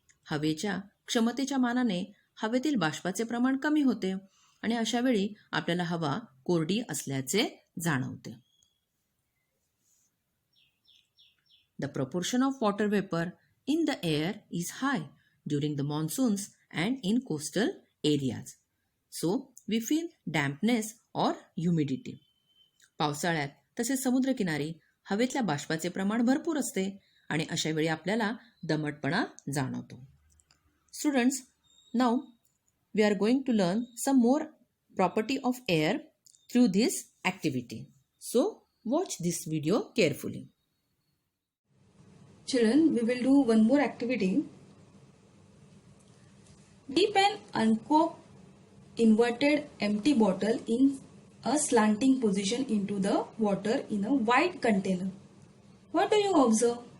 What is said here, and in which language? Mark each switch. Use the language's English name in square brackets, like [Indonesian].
[Marathi] हवेच्या क्षमतेच्या मानाने हवेतील बाष्पाचे प्रमाण कमी होते आणि अशा वेळी आपल्याला हवा कोरडी असल्याचे जाणवते. [English] The proportion of water vapor in the air is high during the monsoons and in coastal areas. So, we feel dampness or humidity. [Marathi] पावसाळ्यात तसेच समुद्रकिनारी हवेतल्या बाष्पाचे प्रमाण भरपूर असते आणि अशा वेळी आपल्याला दमटपणा जाणवतो. [English] Students, now we are going to learn some more property of air through this activity. So watch this video carefully. Children, we will do one more activity. Dip an uncorked inverted empty bottle in a slanting position into the water in a wide container. What do you observe?